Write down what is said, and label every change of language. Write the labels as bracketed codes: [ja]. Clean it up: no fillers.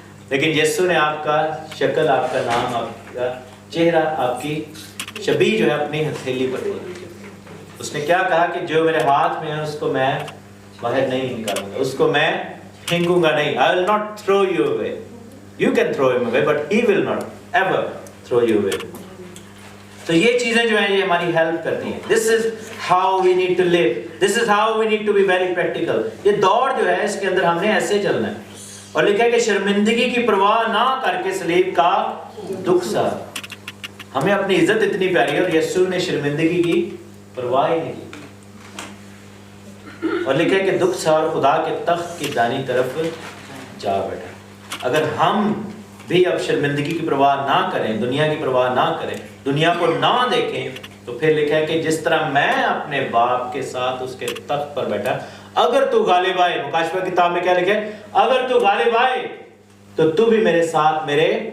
[ur] لیکن یسوع نے آپ کا شکل، آپ کا نام، آپ کا چہرہ، آپ کی شبیہ جو ہے اپنی ہتھیلی پر کھود رکھی۔ اس نے کیا کہا کہ جو میرے ہاتھ میں ہے اس کو میں باہر نہیں نکالوں گا، اس کو میں پھینکوں گا نہیں۔ [en] I will not throw you away. You can throw him away, but he will not ever throw you away. [ur] تو یہ چیزیں جو ہیں یہ ہماری ہیلپ کرتی ہیں۔ [en] This is how we need to live. This is how we need to be very practical. [ur] یہ دوڑ جو ہے اس کے اندر ہم نے ایسے چلنا ہے، اور لکھا ہے کہ شرمندگی کی پرواہ نہ کر کے صلیب کا دکھ سہا۔ ہمیں اپنی عزت اتنی پیاری ہے، اور یسوع نے شرمندگی کی پرواہ ہی نہیں کی، اور لکھا ہے کہ دکھ سہا اور خدا کے تخت کی دائیں طرف جا بیٹھا۔ اگر ہم بھی اب شرمندگی کی پرواہ نہ کریں، دنیا کی پرواہ نہ کریں، دنیا کو نہ دیکھیں، تو پھر لکھا ہے کہ جس طرح میں اپنے باپ کے ساتھ اس کے تخت پر بیٹھا، اگر تو غالب آئے، مکاشفہ کتاب میں کیا لکھا ہے؟ اگر تو غالب آئے تو تو بھی میرے ساتھ میرے